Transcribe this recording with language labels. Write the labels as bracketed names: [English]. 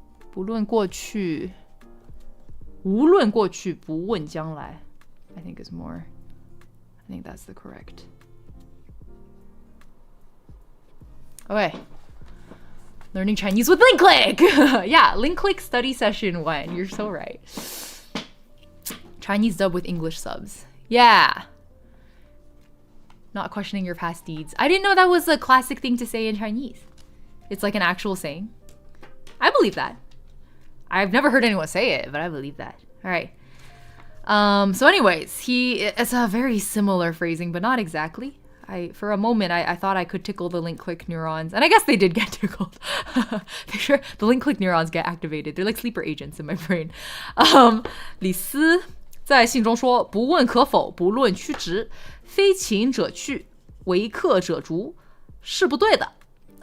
[Chinese] 不论过去, 无论过去不问将来. [English] I think is more. I think that's the correct. Okay. Learning Chinese with Link Click! Yeah, Link Click study session 1. You're so right. Chinese dub with English subs. Yeah. not questioning your past deeds. I didn't know that was a classic thing to say in Chinese. It's like an actual saying. I believe that. I've never heard anyone say it, but I believe that. All right. So anyways, it's a very similar phrasing, but not exactly. For a moment, I thought I could tickle the link-click neurons, and I guess they did get tickled. Sure, the link-click neurons get activated. They're like sleeper agents in my brain. [Chinese] 李斯在信中说：“不问可否，不论曲直，非秦者去，为客者逐，是不对的。”